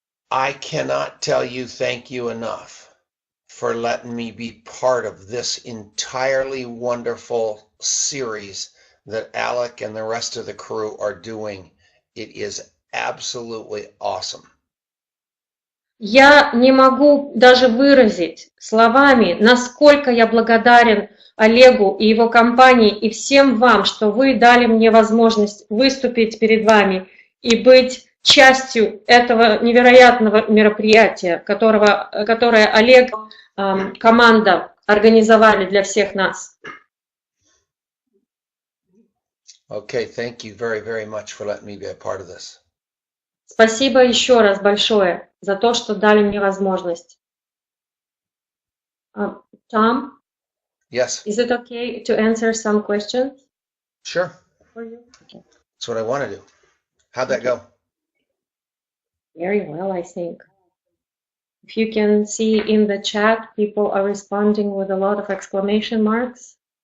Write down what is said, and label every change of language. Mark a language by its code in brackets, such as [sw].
[en] I cannot tell you thank you enough for letting me be part of this entirely wonderful series that Alec and the rest of the crew are doing. It is absolutely awesome. [ru] Я не могу даже выразить словами, насколько я благодарен Олегу и его компании и всем вам, что вы дали мне возможность выступить перед вами и быть частью этого невероятного мероприятия, которое Олег, команда организовали для всех нас. [en] Okay, thank you very, very much for letting me be a part of this. [ru] Спасибо еще раз большое за то, что дали мне возможность. [en] Tom? Yes. Is it okay to answer some questions? Sure. For you? Okay. That's what I want to do. How'd that go? Very well, I think. If you can see in the chat, people are responding with a lot of exclamation marks.